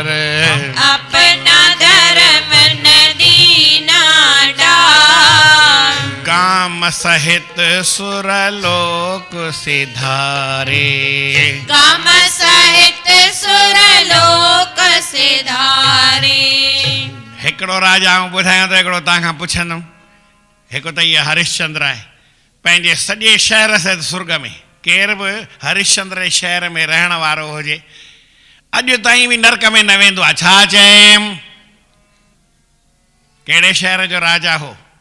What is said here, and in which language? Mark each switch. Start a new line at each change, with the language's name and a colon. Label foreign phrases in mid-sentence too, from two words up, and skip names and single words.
Hindi: अपना धर्म न दीना डार। काम सहित सुरलोक सिधारे, काम सहित सुरलोक सिधारे।
Sindhi: हिकिड़ो राजा आऊं ॿुधायां त हिकिड़ो तव्हांखां पुछंदुमि। हिकु त इहा हरिश्चंद्र आहे, पंहिंजे सॼे शहर सहित सुर्ग में। केर बि हरिश्चंद्र जे शहर में रहण वारो हुजे, अॼु ताईं बि नरक में न वेंदो आहे। छा चयमि? कहिड़े शहर जो राजा हो?